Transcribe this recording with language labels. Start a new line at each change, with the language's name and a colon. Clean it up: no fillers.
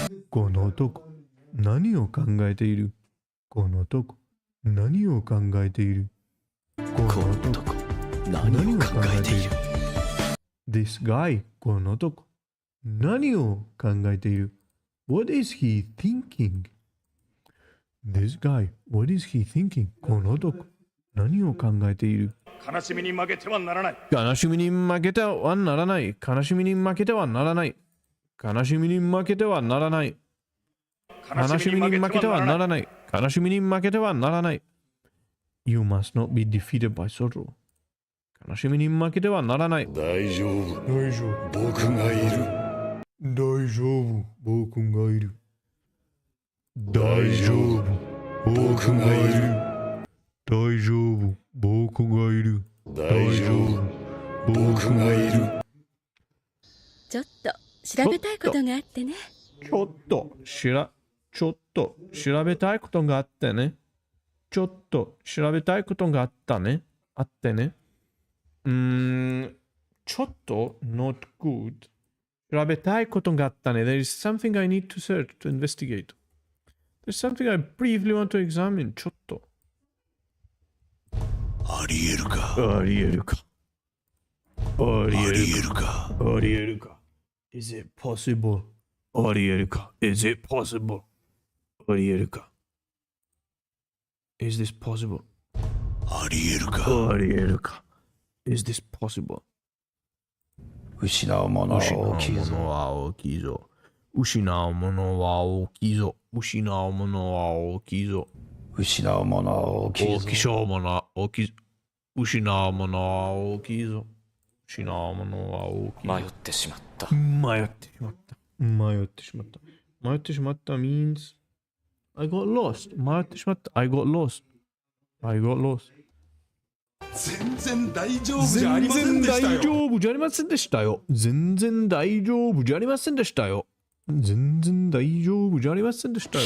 Japanese: この男、何を考えている。この男、何を考えている。この男、何を考えている。
English: This guy,
Japanese: この男、何を考えている。
English: What is he thinking? This guy, what is he thinking?
Japanese: この男、何を考えている。悲しみに負けてはならない。悲しみに負けてはならない。悲しみに負けてはならない。悲しみに負けてはならない。悲しみに負けてはならない。悲しみに負けてはならない。
English: You must not be defeated by sorrow.
Japanese: 悲しみに負けてはならない。大丈夫。大丈夫。僕がいる。大丈夫。僕がいる。大丈夫。僕がいる。大丈夫。僕がいる。大丈夫。僕がいる。ちょっと調べたいことがあってね。ちょっと調べたいことがあってね。ちょっと調べたいことがあったね。あってね。ちょっと
English: not good。
Japanese: 調べたいことがあったね。
English: There is something I need to search, to investigate. There's something I briefly want to examine.
Japanese: ちょっと。ありえるか。ありえるか。ありえるか。ありえるか。
English: Is it possible?
Japanese: ありえるか。
English: Is it possible?
Japanese: ありえるか。
English: Is this possible?
Japanese: ありえるか。ありえるか。
English: Is this possible?
Japanese: 失うものは大きいぞ。は大きいぞ。失うものは大きいぞ。失うものは大きいぞ。失うものは大きいぞ。大きしょうものは大きいぞ。失うものは大きいぞ。失うものは大きいぞ。迷ってしまった。迷ってしまった。迷ってしまった。迷ってしまった
English: means I got lost.
Japanese: 迷ってしまった。
English: I got lost. I got lost.
Japanese: 全然大丈夫じゃありませんでしたよ。全然大丈夫じゃありませんでしたよ。全然大丈夫じゃありませんでしたよ。全然大丈夫じゃありませんでしたよ。